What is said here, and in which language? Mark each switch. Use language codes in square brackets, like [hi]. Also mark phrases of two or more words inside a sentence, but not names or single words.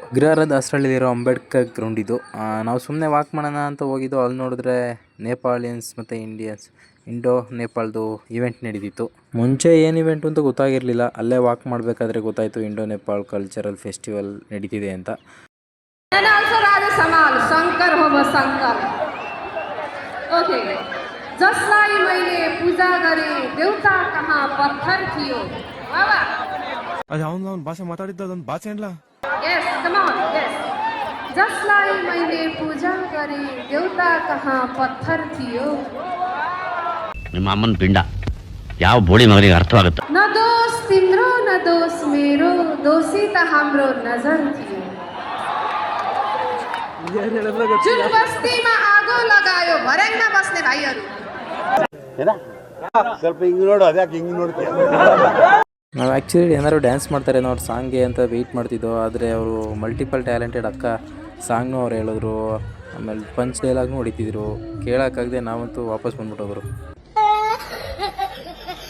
[kn] ಗೃಹರ ದಾಸರಳ್ಳಿಲಿರೋ ಅಂಬೇಡ್ಕರ್ ಗ್ರೌಂಡ್ ಇದು. ನಾವು ಸುಮ್ಮನೆ ವಾಕ್ ಮಾಡೋಣ ಅಂತ ಹೋಗಿದ್ದೋ. ಅಲ್ಲಿ ನೋಡಿದ್ರೆ ನೇಪಾಳಿಯನ್ಸ್ ಮತ್ತು ಇಂಡೋ ನೇಪಾಳ್ದು ಇವೆಂಟ್ ನಡೀತಿತ್ತು. ಮುಂಚೆ ಏನು ಇವೆಂಟ್ ಅಂತ ಗೊತ್ತಾಗಿರಲಿಲ್ಲ. ಅಲ್ಲೇ ವಾಕ್ ಮಾಡಬೇಕಾದ್ರೆ ಗೊತ್ತಾಯಿತು ಇಂಡೋ ನೇಪಾಳ್ [en] cultural festival [kn] ನಡೀತಿದೆ ಅಂತ. [ne] जसलाई मैले पूजा गरे देउता कहाँ पत्थर थियो बाबा [kn] ಅರೇ ಆವುನ್ ಭಾಷಾ ಮಾತಾಡಿದ್ದಾ ಅದೊಂದು ಭಾಷೆ ಏನ್ಲ [en] yes come on yes [ne] जसलाई मैले पूजा गरे देउता कहाँ पत्थर थियो [kn] ನಿಮ್ಮ ಅಮ್ಮನ ಪಿಂಡ ಯಾವ ಬೋಳಿ ಮಗನಿಗೆ ಅರ್ಥವಾಗುತ್ತೆ. [ne] न दोष तिम्रो न दोष मेरो दोषी त हाम्रो नजर थियो जुन बस्तीमा आगो लगायो भर्याङमा बस्ने भाइहरू [kn] ಸ್ವಲ್ಪ ಹಿಂಗೆ ನೋಡು, ಅದ್ಯಾಕೆ ಹಿಂಗೆ ನೋಡ್ತೀಯ? ನಾವು ಆ್ಯಕ್ಚುಲಿ ಏನಾದ್ರು ಡ್ಯಾನ್ಸ್ ಮಾಡ್ತಾರೆ ಅವ್ರ ಸಾಂಗ್ಗೆ ಅಂತ ವೆಯ್ಟ್ ಮಾಡ್ತಿದ್ದೋ. ಆದರೆ ಅವರು [en] multiple talented [kn] ಅಕ್ಕ. ಸಾಂಗ್ನೂ ಅವ್ರು ಹೇಳಿದ್ರು, ಆಮೇಲೆ [en] punch dialogue [kn] ಹೊಡಿತಿದ್ರು. ಕೇಳೋಕ್ಕಾಗದೆ ನಾವಂತೂ ವಾಪಸ್ ಬಂದ್ಬಿಟ್ಟೋದ್ರು